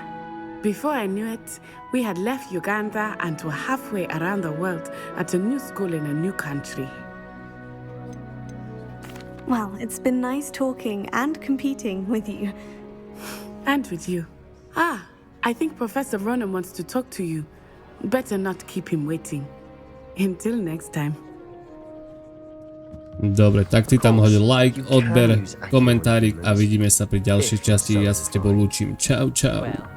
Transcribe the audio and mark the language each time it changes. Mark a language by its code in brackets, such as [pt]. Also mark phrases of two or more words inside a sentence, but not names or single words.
[en] Before I knew it, we had left Uganda and were halfway around the world at a new school in a new country. Well, it's been nice talking and competing with you. And with you. Ah, I think Professor Ronan wants to talk to you. Better not keep him waiting. Until next time. [sk] Dobre, tak ty tam hoď like, odber, komentárik a vidíme sa pri ďalšej časti. Ja sa s tebou lúčim. Čau, čau.